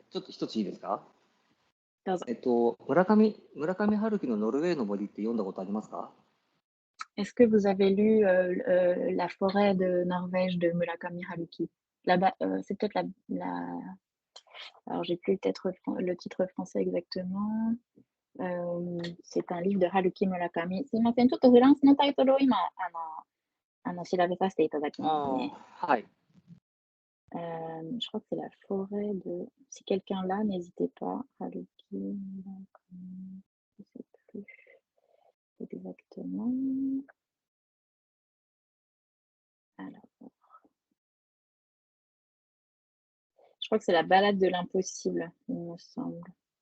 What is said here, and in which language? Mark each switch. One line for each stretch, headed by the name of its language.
Japanese: ちょっと一ついいですか？どうぞ。村上春樹のノルウェーの森って読んだことありますか？
French: Est-ce que vous avez lu La forêt de Norvège de Murakami Haruki? Là-bas, c'est peut-être alors j'ai plus peut-être le titre français exactement. C'est un livre de Haruki Murakami.
Japanese: すいません、ちょっとフランスのタイトルを今、調べさせていただきますね。はい。
French: Je crois que c'est la forêt de... Si quelqu'un là, n'hésitez pas. Haruki Murakami, je ne sais plus exactement. Alors, je crois que c'est la balade de l'impossible, il me semble.